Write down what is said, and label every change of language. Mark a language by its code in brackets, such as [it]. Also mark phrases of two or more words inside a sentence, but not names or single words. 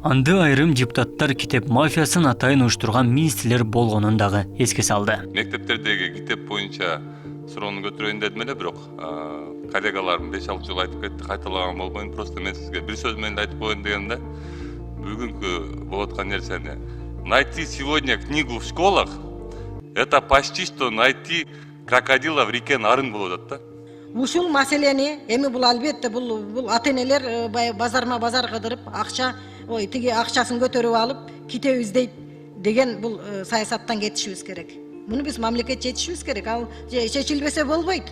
[ky] Анда айрым депутаттар китеп мафиясын атайын уюштурган министрлер болгонун дагы эске салды. Мектептердеги китеп боюнча суроону көтөрөйүн дедим эле, бирок коллегаларым 5-6 жыл айтып кетти, кайталаган болбойм. Просто мен сизге бир сөз менен айтып коеюн дегенде, бүгүнкү болуп аткан нерсени [ru] найти сегодня книгу в школах это почти что найти крокодила в реке Нарын [ky] болуп атат да. Ушул маселени эми бул албетте бул ата-энелер базарма базар кыдырып, акча, тиги акчасын көтөрүп алып, китеп издейт деген бул саясаттан кетишибиз керек. Муну биз мамлекет чечишибиз керек. Ал чечилбесе болбойт.